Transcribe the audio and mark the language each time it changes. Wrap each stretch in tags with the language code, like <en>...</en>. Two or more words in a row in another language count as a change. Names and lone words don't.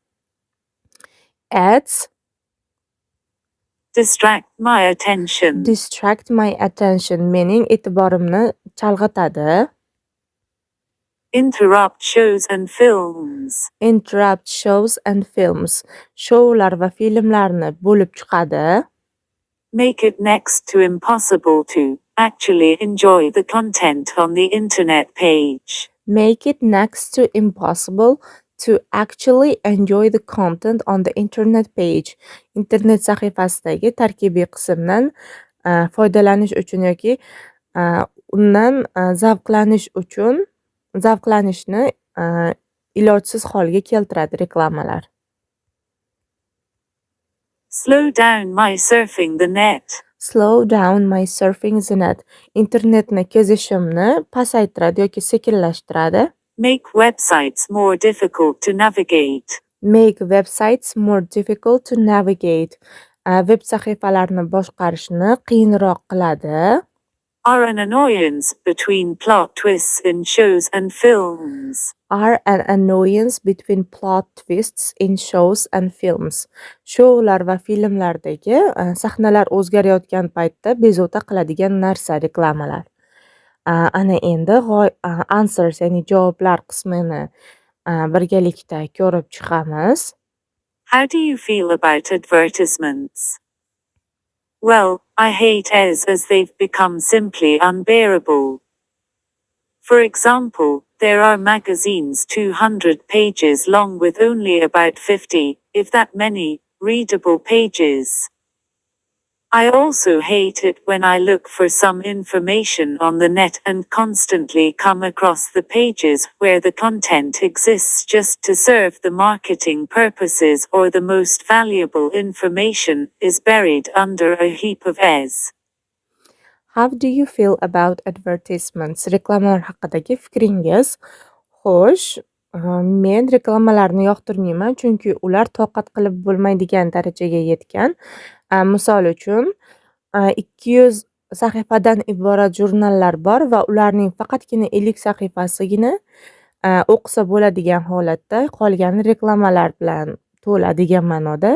<en>Ads Distract my attention. distract my attention</en> <uz>mening e'tiborimni chalg'itadi.</uz> <en>Interrupt shows and films. Interrupt shows and films</en> <uz>shoular va filmlarni bo'lib chiqadi.</uz> <en>Make it next to impossible to actually enjoy the content on the internet page. Make it next to impossible to actually enjoy the content on the internet page.</en> <uz>Internet sahifasidagi tarkibiy qismdan foydalanish uchun yoki undan zavqlanishni ilojsiz holga keltiradi reklamalar.</uz> <en>Slow down my surfing the net. Slow down my surfing the net.</en> <uz>Internetni kezishimni pasaytiradi yoki sekinlashtiradi.</uz> <en>Make websites more difficult to navigate. Make websites more difficult to navigate.</en> <uz>Web sahifalarni boshqarishni qiyinroq qiladi.</uz> <en>Are an annoyance between plot twists in shows and films. Are an annoyance between plot twists in shows and films.</en> <uz>Shoular va filmlardagi sahnalar o'zgarayotgan paytda bezovta qiladigan narsa reklamalar. Ana endi answers ya'ni javoblar qismini birgalikda ko'rib chiqamiz.</uz> <en>How do you feel about advertisements? Well, I hate ads as they've become simply unbearable. For example, there are magazines 200 pages long with only about 50, if that many, readable pages. I also hate it when I look for some information on the net and constantly come across the pages where the content exists just to serve the marketing purposes or the most valuable information is buried under a heap of ads. How do you feel about advertisements?</en> <uz>Reklamalar haqidagi fikringiz? Xo'sh, men reklamalarni yoqtirmayman, chunki ular toqat qilib bo'lmaydigan darajaga yetgan. Misol uchun, 200 sahifadan iborat jurnallar bor va ularning faqatgina 50 sahifasigina o'qisa bo'ladigan holatda, qolgani reklamalar bilan to'la degan ma'noda.</uz>